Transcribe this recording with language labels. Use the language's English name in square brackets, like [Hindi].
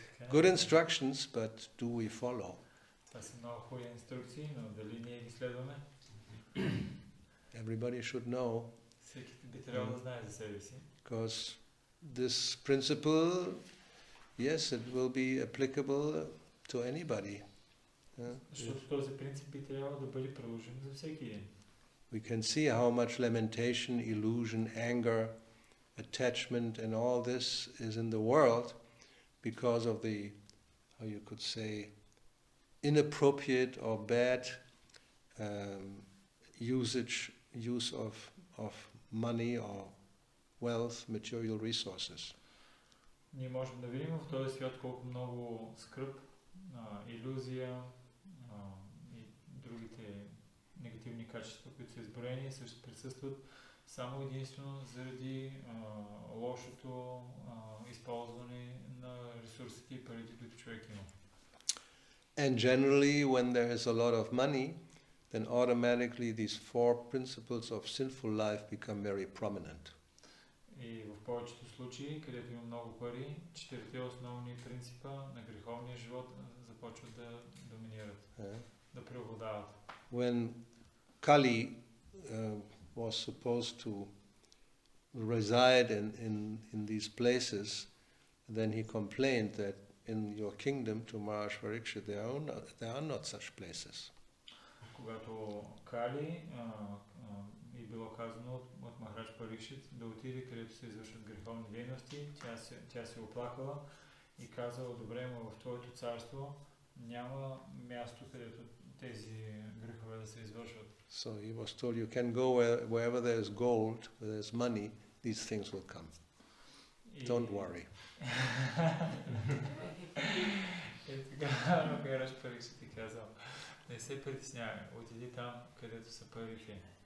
[English] Good instructions, but do we follow? [Bulgarian] Това са много хубави инструкции, но дали ние ги следваме? [English] Everybody should know. [Bulgarian] Всеки би трябвало да знае за себе си. [English] Because this principle, yes, it will be applicable to anybody. [Bulgarian] Защото този принцип би трябвало да бъде приложен за всеки един. [English] We can see how much lamentation, illusion, anger, attachment and all this is in the world because of the, how you could say, inappropriate or bad use of money or wealth, material resources. [Bulgarian] Ние можем да видим в този свят колко много скръб, илюзия и другите негативни качества, които са изброени, също присъстват само единствено заради лошото използване на ресурсите и парите, които човек има. [English] And generally, when there is a lot of money, then automatically these four principles of sinful life become very prominent. [Bulgarian] И в повечето случаи, където има много пари, четирите основни принципа на греховния живот започват да доминират, да преобладават. [English] When Kali was supposed to reside in these places, then he complained that in your kingdom, to Maharaj Parikshit, there are not such places. [Bulgarian] Когато Кали и било казано от Махарадж Парикшит да отиде, където се извършват греховни дейности, тя се оплакала и казала: добре, но в твоето царство няма място, където тези грехове да се извършват. [English] So he was told, you can go wherever there is gold, where there is money, these things will come. Don't worry. [Bulgarian] И така Махарадж Парикшит ти казал: не се притеснявай, отиди там, където са парите.